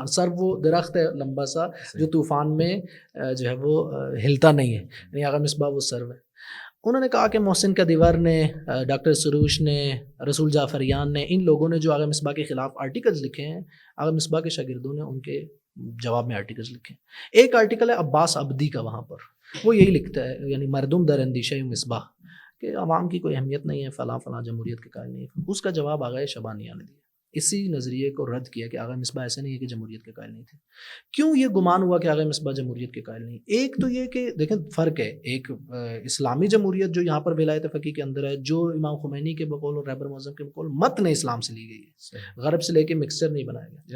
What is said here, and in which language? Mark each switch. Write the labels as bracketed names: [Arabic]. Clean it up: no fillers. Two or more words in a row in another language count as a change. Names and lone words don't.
[Urdu] سر وہ درخت ہے لمبا سا جو طوفان میں جو ہے وہ ہلتا نہیں ہے، یعنی آغا مصباح وہ سر ہے. انہوں نے کہا کہ محسن کدیور نے، ڈاکٹر سروش نے، رسول جعفریان نے، ان لوگوں نے جو آغا مصباح کے خلاف آرٹیکلز لکھے ہیں، آغا مصباح کے شاگردوں نے ان کے جواب میں آرٹیکلز لکھے ہیں. ایک آرٹیکل ہے عباس عبدی کا، وہاں پر وہ یہی لکھتا ہے، یعنی [Persian] مردم در اندیشہ مصباح، [Urdu] کہ عوام کی کوئی اہمیت نہیں ہے، فلاں فلاں جمہوریت کے قائل نہیں ہے. اس کا جواب آغا شبانیہ نے دیا، اسی نظریے کو رد کیا کہ آغا مصباح ایسے نہیں ہے کہ جمہوریت کے قائل نہیں تھے. کیوں یہ گمان ہوا کہ آغا مصباح جمہوریت کے قائل نہیں؟ ایک تو یہ کہ دیکھیں فرق ہے، ایک اسلامی جمہوریت جو یہاں پر ولایت فقیہ کے اندر ہے، جو امام خمینی کے بقول اور رہبر معظم کے بقول متن اسلام سے لی گئی ہے، غرب سے لے کے مکسچر نہیں بنایا گیا.